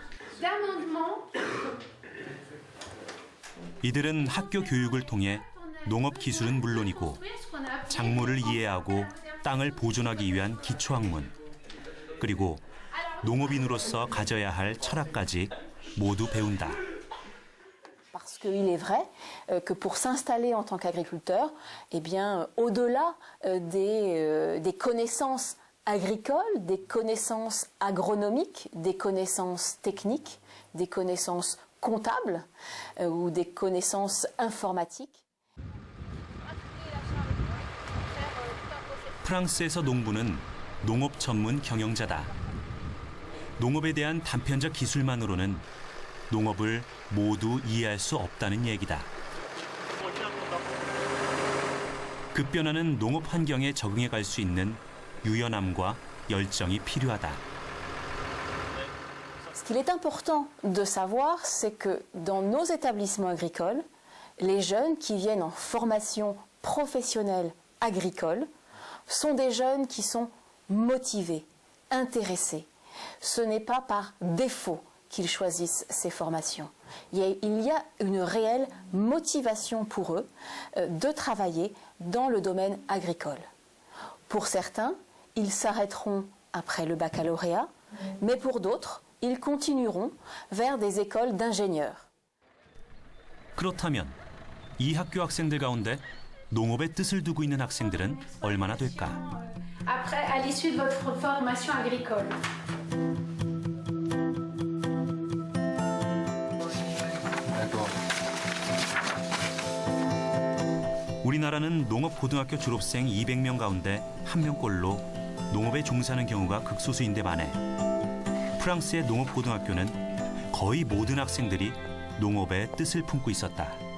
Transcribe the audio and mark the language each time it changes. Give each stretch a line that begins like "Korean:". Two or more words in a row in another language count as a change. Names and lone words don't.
Korean: 이들은 학교 교육을 통해 농업 기술은 물론이고 작물을 이해하고 땅을 보존하기 위한 기초학문, 그리고 농업인으로서 가져야 할 철학까지 모두 배운다.
French: Parce qu'il est vrai que pour s'installer en tant qu'agriculteur, eh bien, au-delà des connaissances agricoles, des connaissances agronomiques, des connaissances techniques, des connaissances comptables ou des connaissances informatiques.
Korean: 프랑스에서 농부는 농업 전문 경영자다. 농업에 대한 단편적 기술만으로는 농업을 모두 이해할 수 없다는 얘기다. 급변하는 농업 환경에 적응해 갈 수 있는 유연함과 열정이 필요하다.
French: Ce qu'il est important de savoir, c'est que dans nos établissements agricoles, les jeunes qui viennent en formation professionnelle agricole sont des jeunes qui sont motivés, intéressés. Ce n'est pas par défaut qu'ils choisissent ces formations. Il y a une réelle motivation pour eux de travailler dans le domaine agricole. Pour certains, ils s'arrêteront après le baccalauréat, mais pour d'autres, ils continueront vers des écoles d'ingénieurs.
Korean: 그렇다면 이 학교 학생들 가운데 농업의 뜻을 두고 있는 학생들은 얼마나 될까?
French: Après, à l'issue de votre formation agricole.
Korean: 우리나라는 농업고등학교 졸업생 200명 가운데 1명꼴로 농업에 종사하는 경우가 극소수인데 반해 프랑스의 농업고등학교는 거의 모든 학생들이 농업의 뜻을 품고 있었다.